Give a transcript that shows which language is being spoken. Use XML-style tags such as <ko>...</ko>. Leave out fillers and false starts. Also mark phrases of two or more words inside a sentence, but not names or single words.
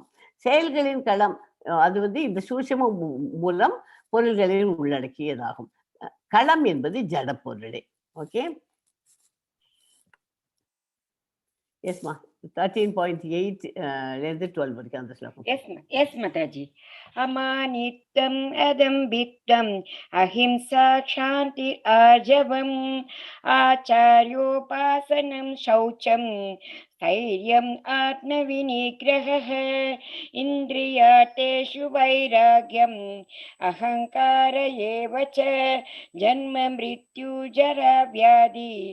<ta>செயல்களின் களம் அது இந்த சூட்சும மூலம் பொருள்களில் உள்ளடக்கியதாகும். களம் என்பது ஜட பொருளே. ஓகே, எஸ்மா 13.8 12 வரைக்கும் அந்த ஸ்லோகம்.</ta> <sa>Yes, Mataji. अमानित्वम् अदम्भित्वम् अहिंसा क्षान्तिः आर्जवम् आचार्योपासनम् शौचम् स्थैर्यं आत्मविनिग्रहः इन्द्रियार्थेषु वैराग्यम् अहङ्कार एव च जन्म मृत्यु जरा व्याधि</sa>